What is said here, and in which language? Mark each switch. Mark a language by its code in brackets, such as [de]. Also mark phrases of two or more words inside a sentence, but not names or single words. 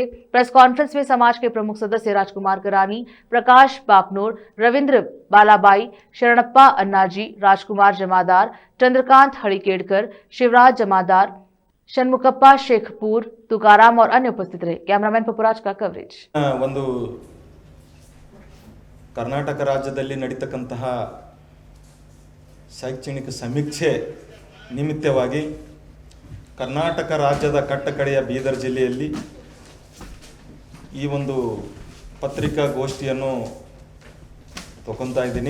[hi] प्रेस कॉन्फ्रेंस में समाज के प्रमुख सदस्य राजकुमार करानी, प्रकाश बापनोर, रविंद्र बालाबाई, शरणप्पा अन्नाजी, राजकुमार जमादार, चंद्रकांत हड़िकेड़कर, शिवराज जमादार, षण्मुखप्पा शेखपुर, तुकाराम और अन्य उपस्थित रहे। कैमरामैन पपुराज का कवरेज। [kn] ಒಂದು ಕರ್ನಾಟಕ ರಾಜ್ಯದಲ್ಲಿ ನಡೆಯತಕ್ಕಂತಹ ಶೈಕ್ಷಣಿಕ ಸಮೀಕ್ಷೆ ನಿಮಿತ್ತವಾಗಿ ಕರ್ನಾಟಕ ರಾಜ್ಯದ ಕಟ್ಟಕಡೆಯ ಬೀದರ್ ಜಿಲ್ಲೆಯಲ್ಲಿ ಈ ಒಂದು ಪತ್ರಿಕಾಗೋಷ್ಠಿಯನ್ನು ತಗೊಂತಾ ಇದ್ದೀನಿ।